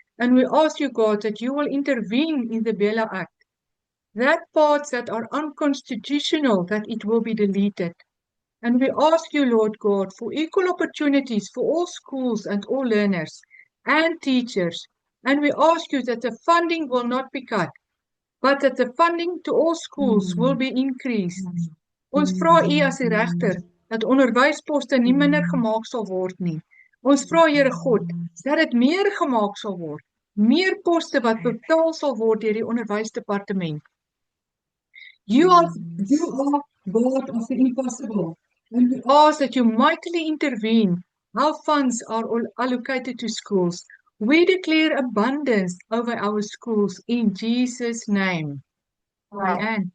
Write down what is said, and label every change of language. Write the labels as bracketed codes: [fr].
[en] And we ask you, God, that you will intervene in the Bella Act, that parts that are unconstitutional, that it will be deleted. And we ask you, Lord God, for equal opportunities for all schools and all learners and teachers. And we ask you that the funding will not be cut, but that the funding to all schools will be increased. [af] Ons vra U as die regter dat onderwysposte nie minder gemaak sal word nie. Ons vra, Here God, dat dit meer gemaak sal word. Meer poste wat betaal sal word deur die onderwysdepartement. [en] You are God of the impossible. And we ask that you mightily intervene how funds are allocated to schools. We declare abundance over our schools in Jesus' name. Amen.